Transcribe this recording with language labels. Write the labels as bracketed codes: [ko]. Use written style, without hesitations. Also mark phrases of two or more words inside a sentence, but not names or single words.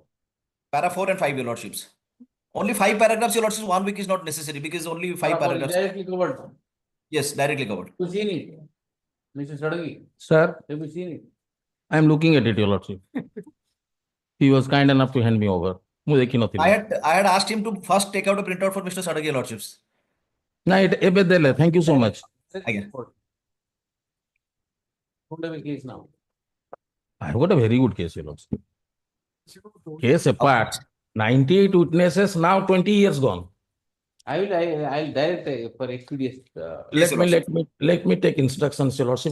[en] Para 4 and 5, your lordships. Only 5 paragraphs, your lordships. 1 week is not necessary because only 5 Para 4 is paragraphs. directly covered. Yes, directly covered. You seen it, Mr. Sadagi? Sir, Have you seen it? I am looking at it, your lordship. He was kind enough to hand me over. [or] ମୁଁ ଦେଖିନଥିଲି। [en] I had asked him to first take out a printout for Mr. Sadagi, your lordships. [or] ନା ଏବେ ଦେଲେ, [en] thank you so much. Again. Don't have a case now. I have got a very good case, your lordship. Case apart, 98 witnesses, now 20 years gone. I'll direct for expedient. Let me take instructions, your lordship.